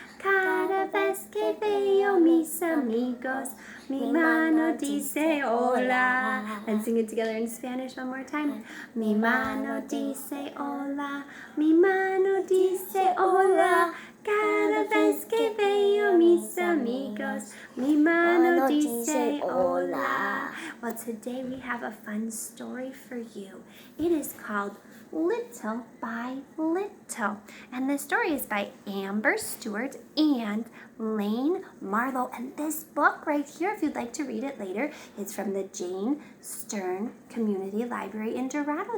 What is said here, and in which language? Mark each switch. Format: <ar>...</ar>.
<es>Cada vez que veo mis amigos, mi mano dice hola.</es> <en>And sing it together in Spanish one more time.</en> <es>Mi mano dice hola, mi mano dice hola. Cada vez que veo mis amigos, mi mano dice hola.</es> <en>Well, today we have a fun story for you. It is called Little by Little. And the story is by Amber Stewart and Lane Marlowe. And this book right here, if you'd like to read it later, is from the Jane Stern Community Library in Dorado.</en>